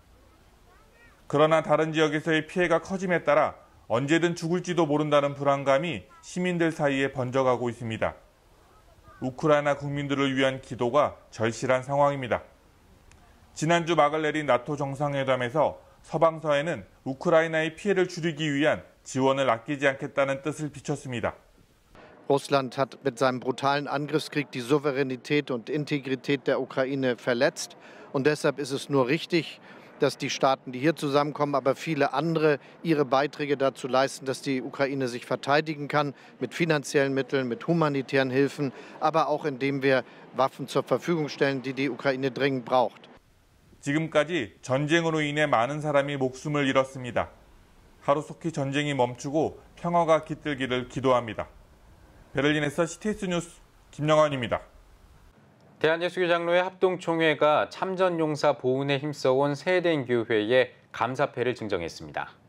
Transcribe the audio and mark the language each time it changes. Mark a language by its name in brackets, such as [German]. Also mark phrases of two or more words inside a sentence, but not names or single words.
[Korean] 그러나 다른 지역에서의 피해가 커짐에 따라 언제든 죽을지도 모른다는 불안감이 시민들 사이에 번져가고 있습니다. 우크라이나 국민들을 위한 기도가 절실한 상황입니다. 지난주 막을 내린 나토 정상회담에서 서방서에는 우크라이나의 피해를 줄이기 위한 지원을 아끼지 않겠다는 뜻을 비췄습니다. [German] Russland hat mit seinem brutalen Angriffskrieg die Souveränität und Integrität der Ukraine verletzt. Und deshalb ist es nur richtig, dass die Staaten, die hier zusammenkommen, aber viele andere ihre Beiträge dazu leisten, dass die Ukraine sich verteidigen kann, mit finanziellen Mitteln, mit humanitären Hilfen, aber auch indem wir Waffen zur Verfügung stellen, die die Ukraine dringend braucht. [Korean] 지금까지 전쟁으로 인해 많은 사람이 목숨을 잃었습니다. 하루속히 전쟁이 멈추고 평화가 깃들기를 기도합니다. 베를린에서 CTS 뉴스 김영환입니다. 대한예수교장로회 합동총회가 참전용사 보훈에 힘써온 세해대교회에 감사패를 증정했습니다.